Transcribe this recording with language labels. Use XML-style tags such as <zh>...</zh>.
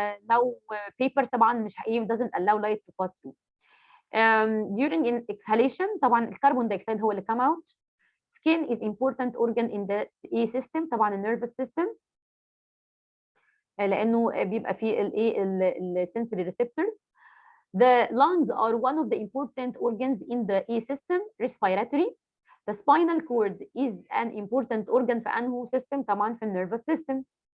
<en>لو paper</en> <ar>طبعا مش</ar> <en>doesn't allow light to pass through. during exhalation</en> <ar>طبعا الكربون دايوكسيد هو اللي</ar> <en>come out. skin is important organ in the A system طبعا nervous system،</en> <ar>لانه بيبقى فيه</ar> <en>sensory receptors. the lungs are one of the important organs in the A system. respiratory. the spinal cord is an important organ</en> <ar>في أنهو</ar> <en>system؟</en> <ar>طبعا في</ar> <en>nervous system.</en>